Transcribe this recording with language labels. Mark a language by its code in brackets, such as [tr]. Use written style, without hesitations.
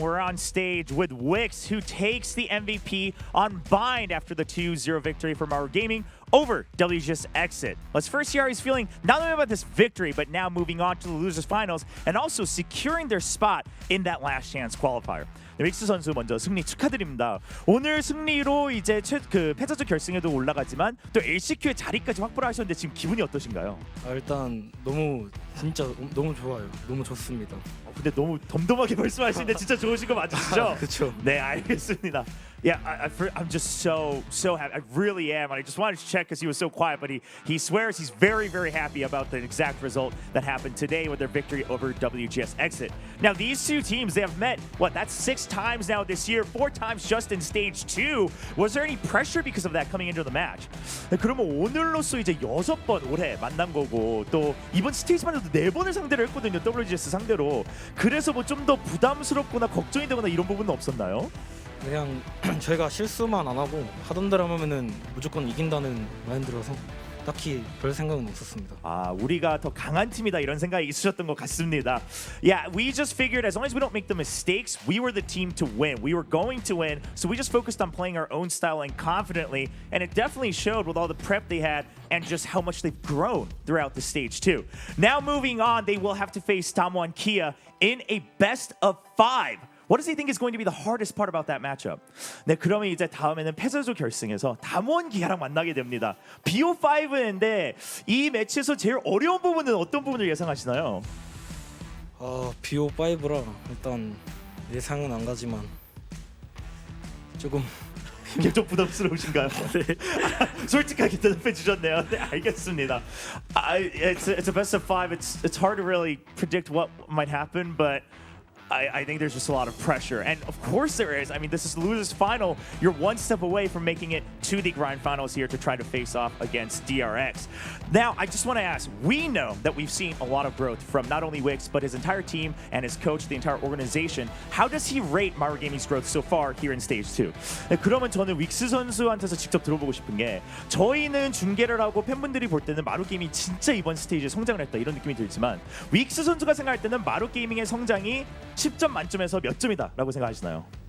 [en] We're on stage with Wix, who takes the MVP on Bind after the 2-0 victory for MARU Gaming over WGS Exit. Let's first hear how he's feeling not only about this victory, but now moving on to the losers finals and also securing their spot in that last chance qualifier. [ko] 네, 윅스 선수 먼저 승리 축하드립니다. 오늘 승리로 이제 패자조 결승에도 올라가지만 또 LCQ의 자리까지 확보를 하셨는데 지금 기분이 어떠신가요? 일단 진짜 너무 좋아요. 너무 좋습니다. 근데 너무 덤덤하게 말씀하시는데 진짜 좋으신 거 맞으시죠? 그렇죠. 네, 알겠습니다. [en] Yeah, I'm just so happy. I really am. And I just wanted to check because he was so quiet, but he swears he's very, very happy about the exact result that happened today with their victory over WGS Exit. Now, these two teams, they have met, that's 6 times now this year, 4 times just in Stage 2. Was there any pressure because of that coming into the match? [ko] 네, 그러면 오늘로써 이제 6번 올해 만난 거고 또 이번 스테이지만 해도 4번을 상대를 했거든요, WGS 상대로. 그래서 뭐 좀 더 부담스럽거나 걱정이 되거나 이런 부분은 없었나요? 그냥 저희가 실수만 안 하고 하던 대로 하면은 무조건 이긴다는 마인드라서 딱히 별 생각은 없었습니다. 우리가 더 강한 팀이다 이런 생각이 있으셨던 것 같습니다. [en] Yeah, we just figured as long as we don't make the mistakes, we were the team to win. We were going to win, so we just focused on playing our own style and confidently, and it definitely showed with all the prep they had and just how much they've grown throughout the stage 2. Now moving on, they will have to face Damwon Kia in a best of 5. What does he think is going to be the hardest part about that matchup? [ko] 네, 그러면 이제 다음에는 패자조 결승에서 담원 기아랑 만나게 됩니다. BO5인데 이 매치에서 제일 어려운 부분은 어떤 부분을 예상하시나요? BO5라 일단 예상은 안 가지만 조금 이게 좀 부담스러우신가요? 네. 솔직하게 대답해 주셨네요. 네, 알겠습니다. [en] It's a best of 5. It's hard to really predict what might happen, but I think there's just a lot of pressure. And of course there is. I mean, this is the losers final. You're one step away from making it to the grind finals here to try to face off against DRX. Now, I just want to ask, we know that we've seen a lot of growth from not only Wix, but his entire team and his coach, the entire organization. How does he rate MARU Gaming's growth so far here in Stage 2? [ko] 네, 그러면 저는 윅스 선수한테서 직접 들어보고 싶은 게 저희는 중계를 하고 팬분들이 볼 때는 마루 게이밍이 진짜 이번 스테이지에 성장을 했다 이런 느낌이 들지만 윅스 선수가 생각할 때는 마루 게이밍의 성장이 10점 만점에서 몇 점이다라고 생각하시나요?